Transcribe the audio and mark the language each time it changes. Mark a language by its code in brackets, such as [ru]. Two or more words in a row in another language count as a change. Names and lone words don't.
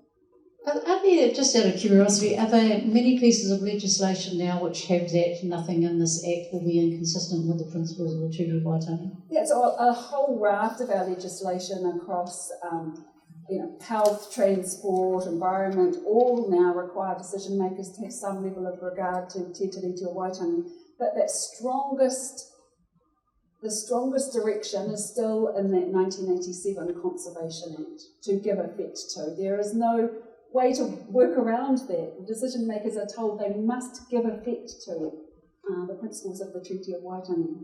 [en] Are there, just out of curiosity, are there many pieces of legislation now which have that nothing in this Act will be inconsistent with the principles of the Treaty of Waitangi? Yeah, so a whole raft of our legislation across health, transport, environment, all now require decision makers to have some level of regard to te tiriti o Waitangi. But the strongest direction is still in that 1987 Conservation Act to give effect to. There is no way to work around that. Decision makers are told they must give effect to the principles of the Treaty of Waitangi.